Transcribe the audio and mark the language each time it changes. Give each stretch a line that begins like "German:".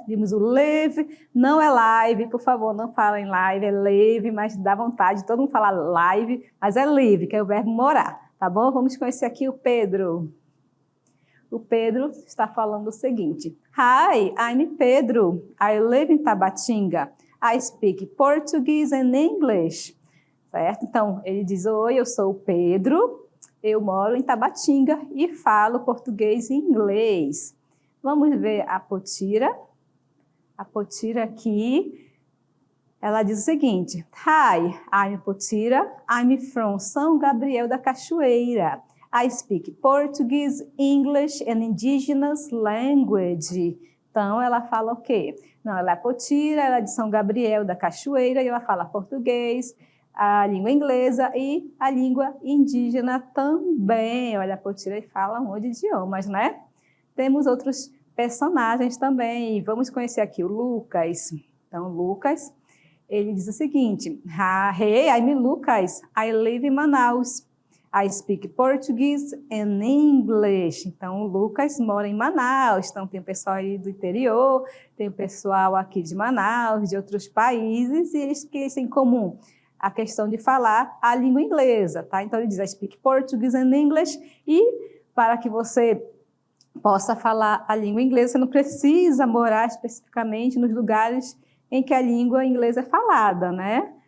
Portuguese: Vimos o live, não é live, por favor, não falem live, é live, mas dá vontade, todo mundo fala live, mas é live, que é o verbo morar, tá bom? Vamos conhecer aqui o Pedro. O Pedro está falando o seguinte.
English: Hi, I'm Pedro. I live in Tabatinga. I speak Portuguese and English.
Portuguese: Certo? Então, ele diz, oi, eu sou o Pedro, eu moro em Tabatinga e falo português e inglês. Vamos ver a Potira. A Potira aqui, ela diz o seguinte.
English: Hi, I'm Potira. I'm from São Gabriel da Cachoeira. I speak Portuguese, English and Indigenous language.
Portuguese: Então, ela fala o quê? Não, ela é Potira, ela é de São Gabriel da Cachoeira e ela fala português, a língua inglesa e a língua indígena também. Olha, a Potira fala um monte de idiomas, né? Temos outros personagens também. Vamos conhecer aqui o Lucas. Então, Lucas, ele diz o seguinte.
English: Hey, I'm Lucas. I live in Manaus. I speak Portuguese and English.
Portuguese: Então, o Lucas mora em Manaus. Então, tem o pessoal aí do interior, tem o pessoal aqui de Manaus, de outros países, e eles têm em comum a questão de falar a língua inglesa, tá? Então, ele diz,
English: I speak Portuguese and English,
Portuguese: e para que você possa falar a língua inglesa, você não precisa morar especificamente nos lugares em que a língua inglesa é falada, né?